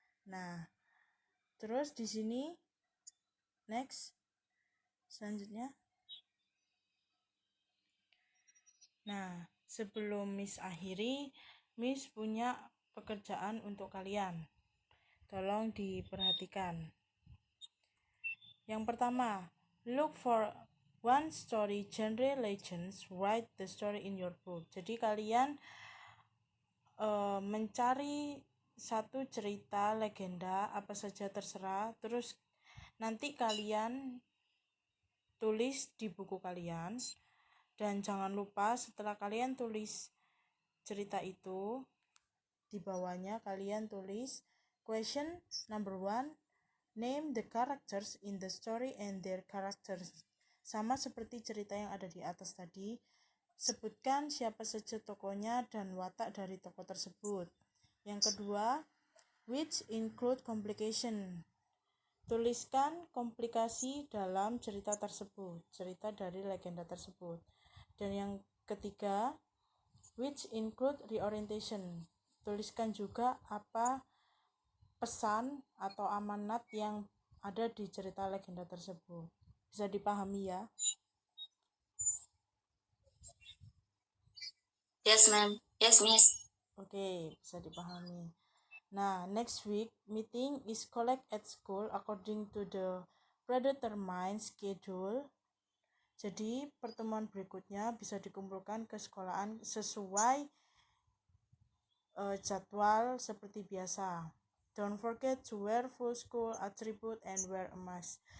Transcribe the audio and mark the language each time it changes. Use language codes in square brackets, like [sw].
[id] Nah, terus di sini next selanjutnya. Nah, sebelum Miss akhiri, Miss punya pekerjaan untuk kalian. Tolong diperhatikan. Yang pertama, [en] look for one story genre legends, write the story in your book. [id] Jadi kalian mencari satu cerita legenda apa saja terserah, terus nanti kalian tulis di buku kalian. Dan jangan lupa setelah kalian tulis cerita itu, di bawahnya kalian tulis [en] question number 1, name the characters in the story and their characters. [id] Sama seperti cerita yang ada di atas tadi, sebutkan siapa saja tokonya dan watak dari tokoh tersebut. Yang kedua, [en] which include complication. [id] Tuliskan komplikasi dalam cerita tersebut, cerita dari legenda tersebut. Dan yang ketiga, [en] which include reorientation. [id] Tuliskan juga apa pesan atau amanat yang ada di cerita legenda tersebut. Bisa dipahami ya? [en] Yes, ma'am. Yes, Miss. [id] Oke, bisa dipahami. [en] Nah, next week meeting is collect at school according to the predetermined schedule. [id] Jadi pertemuan berikutnya bisa dikumpulkan ke sekolahan sesuai jadwal seperti biasa. [en] Don't forget to wear full school attribute and wear a mask.